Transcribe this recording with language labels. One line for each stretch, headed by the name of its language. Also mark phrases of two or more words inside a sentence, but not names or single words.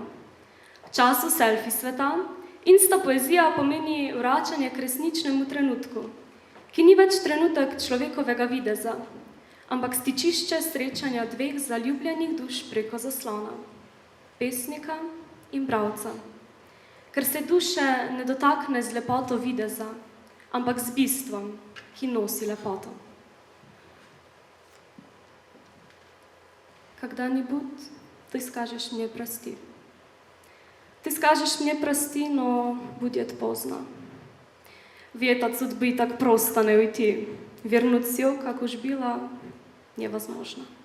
Slovenian: V času selfie sveta Insta poezija pomeni vračanje k resničnemu trenutku, ki ni več trenutek človekovega videza, ampak stičišče srečanja dveh zaljubljenih duš preko zaslona, pesnika in bralca. Ker se duše ne dotakne z lepoto videza, ampak z bistvom, ki nosi lepoto.
Russian: Когда-нибудь ты скажешь мне прости. Ты скажешь мне прости, но будет поздно. Ведь от судьбы так просто не уйти. Вернуть все, как уж было, невозможно.